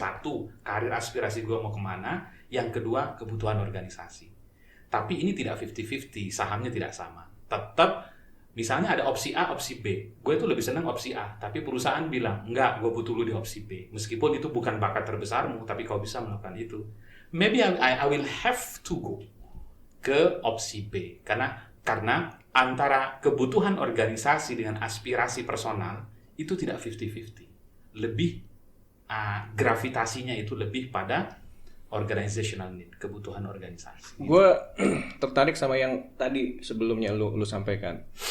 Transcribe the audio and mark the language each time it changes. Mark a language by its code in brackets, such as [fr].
[id] Satu, karir aspirasi gue mau kemana. Yang kedua, kebutuhan organisasi. Tapi ini tidak 50-50. Sahamnya tidak sama. Tetap, misalnya ada opsi A, opsi B. Gue itu lebih senang opsi A. Tapi perusahaan bilang, enggak, gue butuh lu di opsi B. Meskipun itu bukan bakat terbesarmu, tapi kau bisa melakukan itu. [en] Maybe I will have to go [id] ke opsi B. Karena antara kebutuhan organisasi dengan aspirasi personal itu tidak 50-50. Lebih gravitasinya itu lebih pada [en] organizational need, [id] kebutuhan organisasi. Gue tertarik sama yang tadi sebelumnya lu sampaikan.